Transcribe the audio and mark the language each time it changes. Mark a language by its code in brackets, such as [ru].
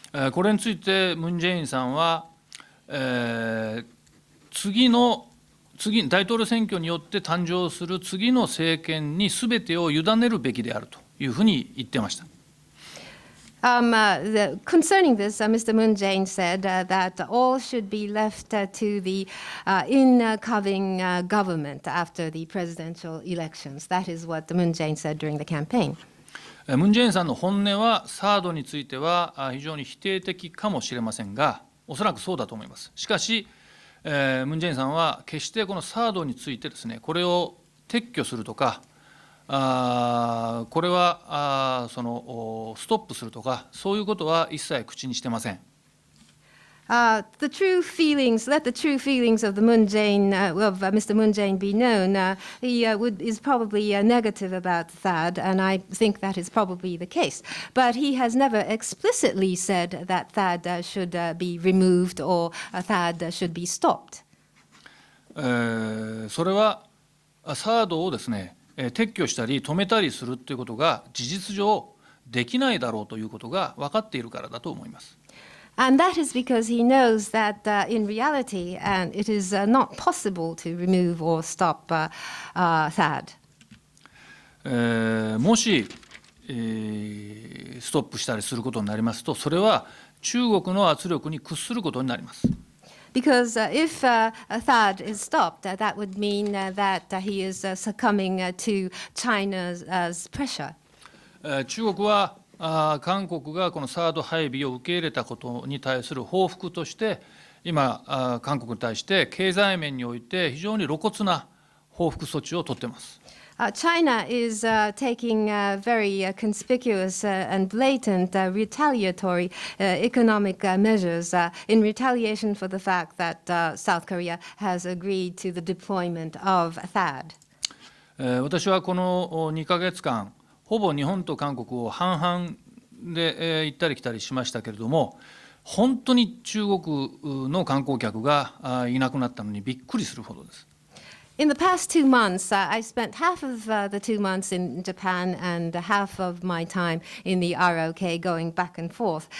[ja] これについてムン・ジェインさんは、大統領選挙によって誕生する次の政権にすべてを委ねるべきであるというふうに言ってました。 [en] Concerning this, Mr. Moon Jae-in said that all should be left to the incoming government after the presidential elections. That is what Moon Jae-in said during the campaign. [ja] ムン・ジェインさんの本音はTHAADについては非常に否定的かもしれませんが、おそらくそうだと思います。しかし、ムン・ジェインさんは決してこのTHAADについてですね、これを撤去するとか、これはそのストップするとか、そういうことは一切口にしてません。 [en] Let the true feelings of the Moon Jae-in, of Mr. Moon Jae-in be known. He is probably negative about THAAD, and I think that is probably the case. But he has never explicitly said that THAAD should be removed or THAAD should be stopped. [ja] それはTHAADをですね、撤去したり止めたりするということが事実上できないだろうということが分かっているからだと思います。 [en] And that is because he knows that in reality, and it is not possible to remove or stop THAAD. [ja] もし、ストップしたりすることになりますと、それは中国の圧力に屈することになります。 [en] Because if THAAD is stopped, that would mean that he is succumbing to China's pressure. [ja] 中国は韓国がこのTHAAD配備を受け入れたことに対する報復として、今、韓国に対して経済面において非常に露骨な報復措置を取っています。 [en] China is taking very conspicuous and blatant retaliatory economic measures in retaliation for the fact that South Korea has agreed to the deployment of THAAD. [ja] 私はこの2ヶ月間、ほぼ日本と韓国を半々で行ったり来たりしましたけれども、本当に中国の観光客がいなくなったのにびっくりするほどです。 [en] In the past 2 months, I spent half of the 2 months in Japan and half of my time in the ROK going back and forth.